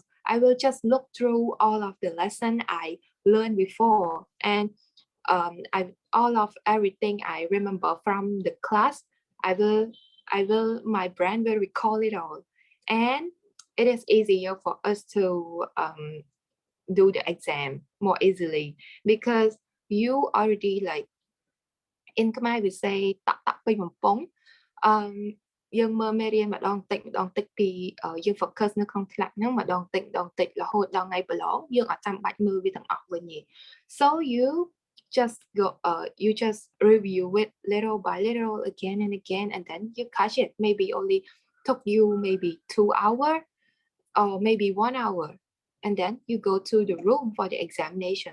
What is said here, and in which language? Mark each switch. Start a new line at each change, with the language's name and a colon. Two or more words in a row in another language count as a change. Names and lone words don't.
English: I will just look through all of the lesson I learned before, and all of everything I remember from the class, my brain will recall it all, and it is easier for us to do the exam more easily because you already, like in Khmer we say
Khmer: តក់ តក់ ពី បំពង់. យើងមើលមេរៀនម្ដងតិចពីយើង focus នៅក្នុងថ្នាក់ហ្នឹងម្ដងតិចរហូតដល់ថ្ងៃប្រឡងយើងអត់ចាំបាច់មើលវាទាំងអស់វិញទេ
English: So you just go you just review it little by little again and again, and then you catch it. Maybe only took you maybe 2 hours or maybe 1 hour, and then you go to the room for the examination.